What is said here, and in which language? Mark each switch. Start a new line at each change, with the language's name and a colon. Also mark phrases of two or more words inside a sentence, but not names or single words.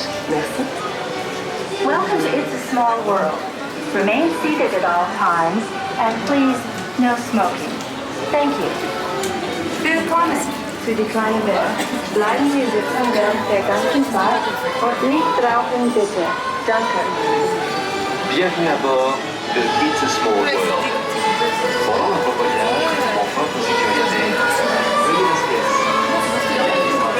French: Merci.
English: Welcome to It's a Small World. Remain seated at all times, and please, no smoking. Thank you.
German: Willkommen zu die kleine Welt. Bleiben Sie sitzen während der ganzen Zeit und nicht rauchen bitte. Danke.
French: Bienvenue à bord de It's a Small World. Pendant votre voyage, en votre sécurité, veuillez rester assis.